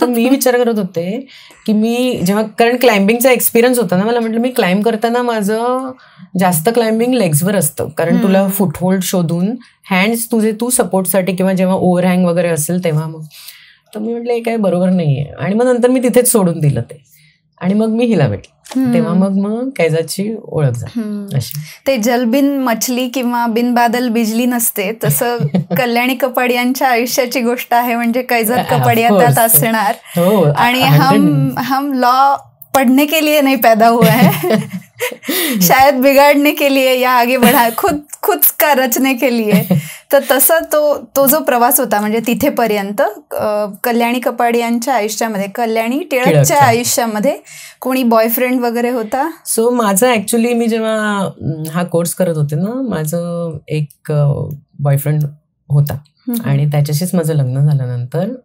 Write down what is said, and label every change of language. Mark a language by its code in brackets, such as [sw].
[mr] तर मी विचार करत होते की मी जेव्हा, कारण क्लाइम्बिंगचा एक्सपिरियन्स होता ना, मला म्हटलं मी क्लाइम्ब करताना माझं जास्त क्लाइम्बिंग लेग्सवर असतं, कारण तुला फुटहोल्ड शोधून हँड्स तुझे तू सपोर्टसाठी किंवा जेव्हा ओव्हरहँग वगैरे असेल तेव्हा. मग तर मी म्हटलं हे काय बरोबर नाहीये आणि मग नंतर मी तिथेच सोडून दिलं ते आणि मग मी हिला भेटले. तेव्हा मग कैजाची ओळख झाली. ते [hi] जल बिन मछली [mr] किंवा [hi] बिन बादल बिजली [mr] नसते, तसं कल्याणी कपाडियांच्या आयुष्याची गोष्ट आहे. म्हणजे कैजात कपाडिया त्यात असणार आणि [hi] हम लॉ पढ़ने के लिए नहीं पैदा हुआ है, शायद बिगाड़ने के लिए या आगे बढ़ा खुद का रचने के लिए. [mr] तर तसा तो जो प्रवास होता म्हणजे तिथेपर्यंत कल्याणी कपाडियांच्या आयुष्यामध्ये, कल्याणी टिळकच्या आयुष्यामध्ये कोणी बॉयफ्रेंड वगैरे होता? सो माझं ऍक्च्युली, मी जेव्हा हा कोर्स करत होते ना, माझं एक बॉयफ्रेंड होता आणि त्याच्याशीच माझं लग्न झालं नंतर.